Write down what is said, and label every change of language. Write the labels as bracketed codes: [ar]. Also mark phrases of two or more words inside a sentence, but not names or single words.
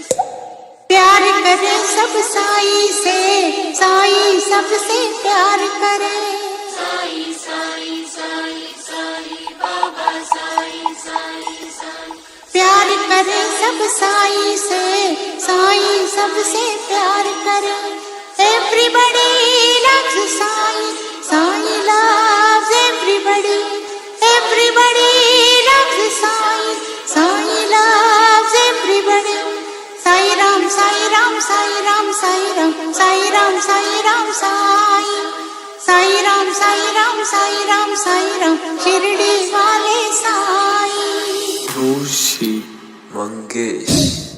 [hi] प्यार करे सब साई से, साई सबसे प्यार करे। साई साई साई साई बाबा साई साई साई। प्यार करे सब साई से, साई सबसे प्यार करे। [en] Everybody loves साई, साई loves everybody. Everybody loves साई, साई loves everybody. [hi] साई राम साई राम साई राम साई राम साई राम साई राम साई साई राम साई राम साई राम साई राम शिरडी वाले साई। ऋषि मंगेश।